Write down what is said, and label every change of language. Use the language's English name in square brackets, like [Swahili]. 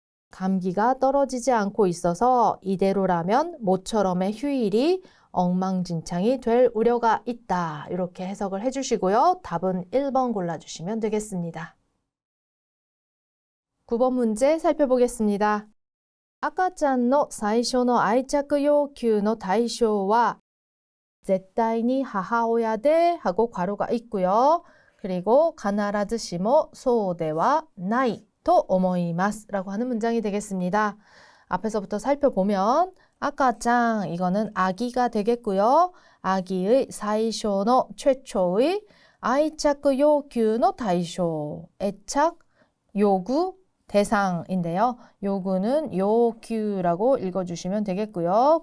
[Korean] 감기가 떨어지지 않고 있어서 이대로라면 모처럼의 휴일이 엉망진창이 될 우려가 있다. 이렇게 해석을 해주시고요. 답은 1번 골라주시면 되겠습니다. 9번 문제 살펴보겠습니다. [Japanese] 赤ちゃんの最初の愛着要求の対象は絶対に母親で [Korean] 하고 괄호가 있고요. [Japanese] 그리고 必ずしもそうではないと思います [Korean] 라고 하는 문장이 되겠습니다. 앞에서부터 살펴보면 아까짱 이거는 아기가 되겠고요. 아기의 사이쇼노 최초의 [Japanese] 아이차크 요규노 다이쇼 [Korean] 애착 요구 대상인데요. 요구는 요규라고 읽어주시면 되겠고요.